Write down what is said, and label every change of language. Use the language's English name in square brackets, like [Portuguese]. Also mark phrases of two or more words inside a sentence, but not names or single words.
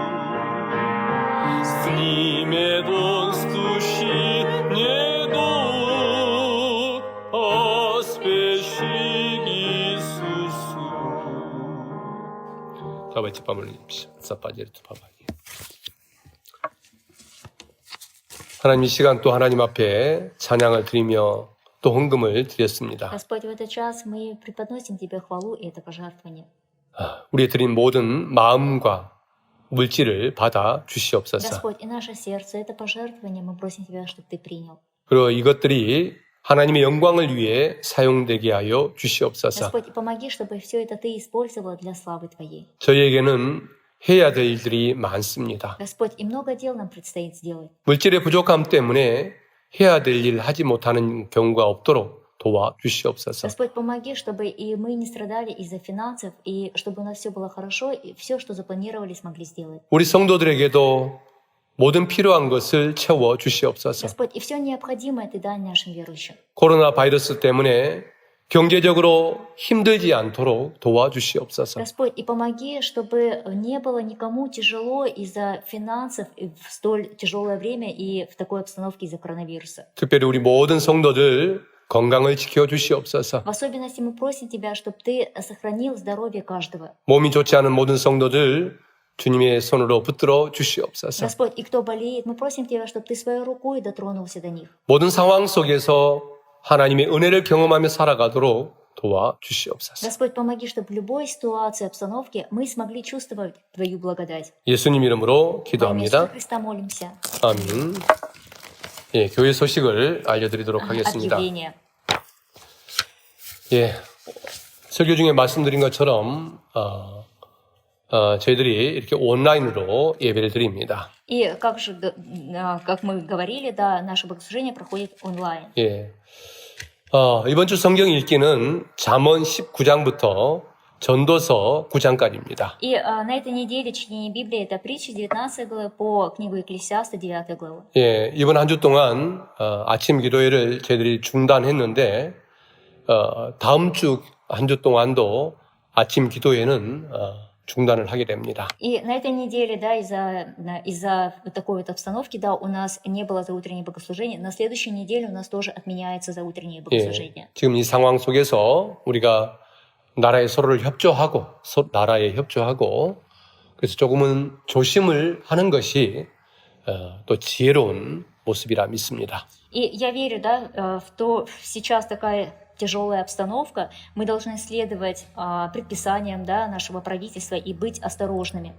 [Russian] Снимет он с души недуг, поспеши Иисусу. Давайте помолимся за поддержку Папаги. [Korean] 하나님 이 시간 또 하나님 앞에 찬양을 드리며 또 헌금을 드렸습니다. [Russian] Господь, в этот час мы преподносим Тебе хвалу и это пожертвование. [Korean] 우리 드린 모든 마음과 물질을 받아 주시옵소서. [Russian] Господь, и наше сердце, это пожертвование, мы просим Тебя, чтобы Ты принял. [Korean] 그리고 이것들이 하나님의 영광을 위해 사용되게 하여 주시옵소서. [Russian] Господь, и помоги, чтобы все это Ты использовал для славы Твоей. [Korean] 저희에게는 해야 될 일들이 많습니다. [Russian] Господь, и много дел нам предстоит сделать. [Korean] 물질의 부족함 때문에 해야 될 일 하지 못하는 경우가 없도록 도와주시옵소서. [Russian] Господь, помоги, чтобы и мы не страдали из-за финансов, и чтобы у нас все было хорошо, и все, что запланировали, смогли сделать. [Korean] 우리 성도들에게도 모든 필요한 것을 채워 주시옵소서. [Russian] Господь, и все необходимое Ты дай нашим верующим. [Korean] 코로나 바이러스 때문에 경제적으로 힘들지 않도록 도와주시옵소서. [Russian] Господь, и помоги, чтобы не было никому тяжело из-за финансов в столь тяжелое время и в такой обстановке из-за коронавируса. [Korean] 특별히 우리 모든 성도들 건강을 지켜 주시옵소서. [Russian] В особенности мы просим Тебя, чтобы Ты сохранил здоровье каждого. [Korean] 몸이 좋지 않은 모든 성도들 주님의 손으로 붙들어 주시옵소서. [Russian] Господь, и кто болеет, мы просим Тебя, чтобы Ты своей рукой дотронулся до них. [Korean] 모든 상황 속에서 하나님의 은혜를 경험하며 살아가도록 도와주시옵소서. [Russian] Господь, помоги, чтобы в любой ситуации, обстановке мы смогли чувствовать Твою благодать. [Korean] 예수님 이름으로 [Russian] Во имя Иисуса [Korean] 기도합니다. [Russian] Христа молимся. [Korean] 아멘. 예, 교회 소식을 알려드리도록 하겠습니다. [Russian] Объявление. [Korean] 예, 설교 중에 말씀드린 것처럼 저희들이 이렇게 온라인으로 예배를 드립니다. [Russian] И как мы говорили, да, наше богослужение проходит онлайн. [Korean] 예, 이번 주 성경 읽기는 잠언 19장부터 전도서 9장까지입니다. [Russian] И на этой неделе чтение Библии — это притчи 19 главы по книгу Екклесиаста 9 главу. [Korean] 예, 이번 한 주 동안 아침 기도회를 저희들이 중단했는데 다음 주 한 주 동안도 아침 기도회는 중단을 하게 됩니다. [Russian] И на этой неделе, да, из-за вот такой вот обстановки, да, у нас не было заутреннее богослужение. На следующей неделе у нас тоже отменяется заутреннее богослужение. [Korean] 예, 지금 이 상황 속에서 우리가 나라에 서로를 협조하고 나라에 협조하고 그래서 조금은 조심을 하는 것이 또 지혜로운 모습이라 믿습니다. [Russian] И я верю, да, в то, сейчас такая тяжелая обстановка, мы должны следовать предписаниям, да, нашего правительства и быть осторожными.